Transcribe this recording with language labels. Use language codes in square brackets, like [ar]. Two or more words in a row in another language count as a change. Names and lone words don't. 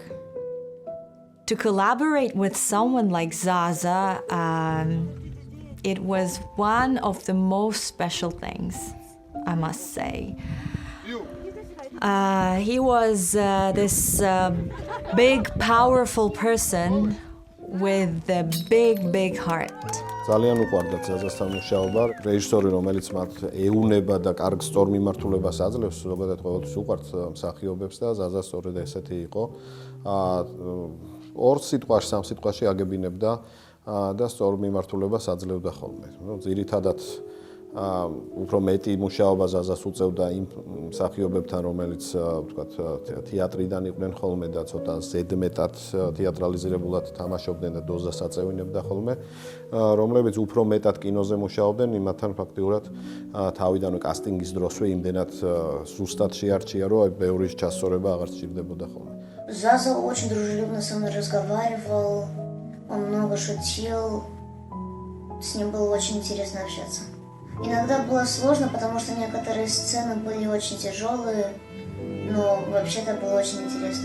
[en] To collaborate with someone like Zaza, it was one of the most special things, I must say. He was this big, powerful person with a big, big heart. [ka] ძალიან უყვარდათ ზაზასთან მუშაობა. რეჟისორი, რომელიც მათ ეუნება და კარგ სწორ მიმართულებას აძლევს, ზოგადად ყოველთვის უყვართ მსახიობებს და ზაზა სწორედ ესეთი იყო. ორ სიტყვაში, სამ სიტყვაში აგებინებდა და სწორ მიმართულებას აძლევდა ხოლმე. ძირითადად უფრო მეტი მუშაობა ზაზას უწევდა იმ მსახიობებთან, რომელიც ვთქვათ, თეატრიდან იყვნენ ხოლმე და ცოტა ზედმეტად თეატრალიზირებულად თამაშობდნენ და დოზას აწევინებდა ხოლმე, რომლებიც უფრო მეტად კინოზე მუშაობდნენ, იმათთან фактიურად თავიდანვე კასტინგის დროსვე იმდენად ზუსტად შეარჩია, რომ ბევრი ჩასწორება აღარ სჭირდებოდა ხოლმე. [ru] Заза очень дружелюбно со мной разговаривал, он много шутил, с ним было очень интересно общаться. Иногда было сложно, потому что некоторые сцены были очень тяжелые, но вообще-то было очень интересно.